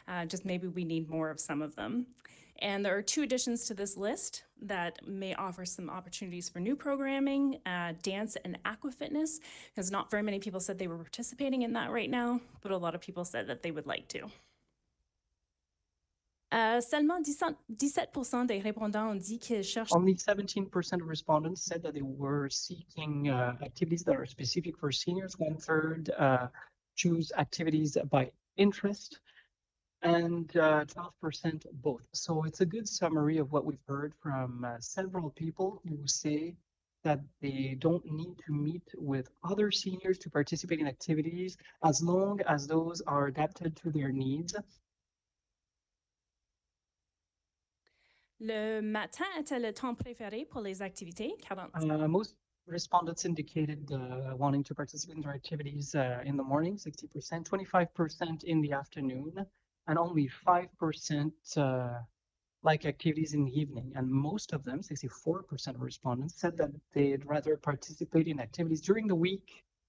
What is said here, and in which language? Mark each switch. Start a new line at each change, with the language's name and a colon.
English: Just maybe we need more of some of them. And there are 2 additions to this list that may offer some opportunities for new programming, dance and aqua fitness, because not very many people said they were participating in that right now, but a lot of people said that they would like to.
French: Seulement 17% des répondants ont dit qu'ils cherchent.
English: Only 17% of respondents said that they were seeking activities that are specific for seniors. 1/3 choose activities by interest, and 12% both. So it's a good summary of what we've heard from several people who say that they don't need to meet with other seniors to participate in activities as long as those are adapted to their needs.
French: Le matin était le temps préféré pour les activités.
English: Most respondents indicated wanting to participate in their activities in the morning, 60%, 25% in the afternoon, and only 5% like activities in the evening. And most of them, 64% of respondents, said that they'd rather participate in activities during the week